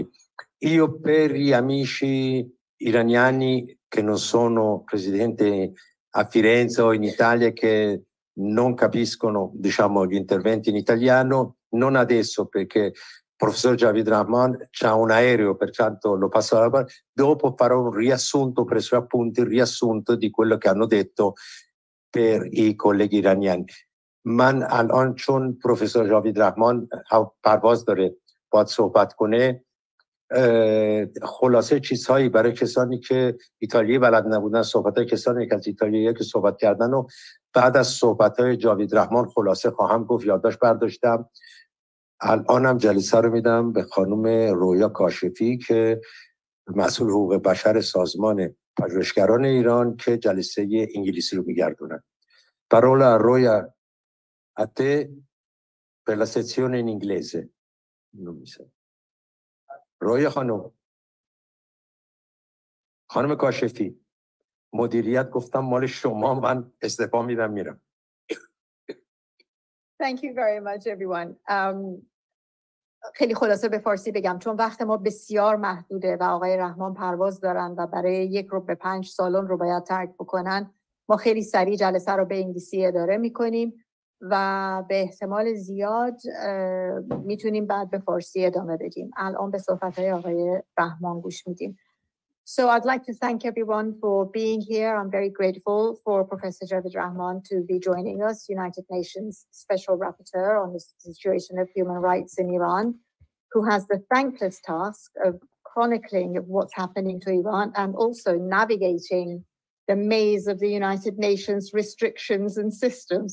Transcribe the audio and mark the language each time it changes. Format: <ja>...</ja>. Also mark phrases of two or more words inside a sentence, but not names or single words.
<it>Io per gli amici iraniani che non sono residenti a Firenze o in Italia, che non capiscono, diciamo, gli interventi in italiano, non adesso perché il professor Javid Rahman c'ha un aereo, pertanto lo passo alla parola. Dopo farò un riassunto, preso appunti, il riassunto di quello che hanno detto per i colleghi iraniani.</it> <fa>من الان چون پروفسور جاوید رحمان پرواز داره باید صحبت کنه، خلاصه چیزهایی برای کسانی که ایتالیایی بلد نبودن، صحبت‌های کسانی که از ایتالیایی که صحبت کردن و بعد از صحبت‌های جاوید رحمان خلاصه خواهم گفت. یادداشت برداشتم. الانم جلسه رو میدم به خانم رویا کاشفی که مسئول حقوق بشر سازمان پژوهشگران ایران که جلسه انگلیسی رو میگردونن.</fa> <it>Parola a Roya, a te per la sezione in inglese. Non mi sa.</it> <fa>رویا خانم کاشفی، مدیریت گفتم مال شما، من استعفا میدم میرم.</fa> <en>Thank you very much everyone.</en> <fa>خیلی خلاصه به فارسی بگم چون وقت ما بسیار محدوده و آقای رحمان پرواز دارن و برای 1 رو به 5 سالن رو باید ترک بکنن. ما خیلی سریع جلسه رو به انگلیسی اداره میکنیم و به احتمال زیاد میتونیم بعد به فارسی ادامه بدیم. الان به صحبت‌های آقای رحمان گوش میدیم.</fa> <en>So I'd like to thank everyone for being here. I'm very grateful for Professor Javid Rahman to be joining us, United Nations Special Rapporteur on the situation of human rights in Iran, who has the thankless task of chronicling what's happening to Iran and also navigating the maze of the United Nations restrictions and systems.</en>